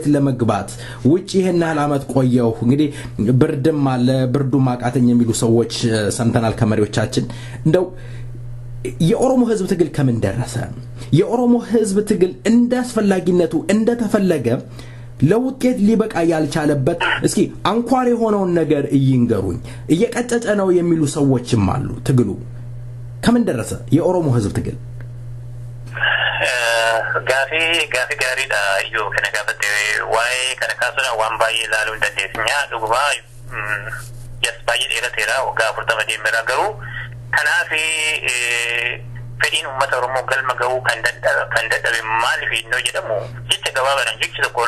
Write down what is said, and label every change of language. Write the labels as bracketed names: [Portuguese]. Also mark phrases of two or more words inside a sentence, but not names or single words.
[Amharic] ለመግባት ውጪ ይሄን አላመት ቆየው እንግዲህ ብርድም አለ ብርዱ ማቃተኝ የሚሉ ሰዎች ሰምተናል ከመሪዎቻችን እንደው የኦሮሞ ህዝብ ትግል ከምን ደረሰ የኦሮሞ ህዝብ ትግል እንዳስፈላጊነቱ እንደተፈለገ ለውጤት ሊበቃ ያልቻለበት እስኪ አንኳር የሆነውን ነገር ይንገሩኝ እየቀጨጨ ነው የሚሉ ሰዎችም አሉ ትግሉ ከምን ደረሰ የኦሮሞ ህዝብ ትግል [Oromo] gafi gaariidha iyyuu kana gaafatte waa'ee kana kaasuna waan baay'ee ilaaluu hin dandeessinyaa dhuguma jas baay'ee dheerateera waggaa 40 deemeera garuu kanaaf fedhiin uummata oromoo galma gahuu kan dadhabe maaliif innoo jedhamu jecha gabaabaadhaan jechi tokko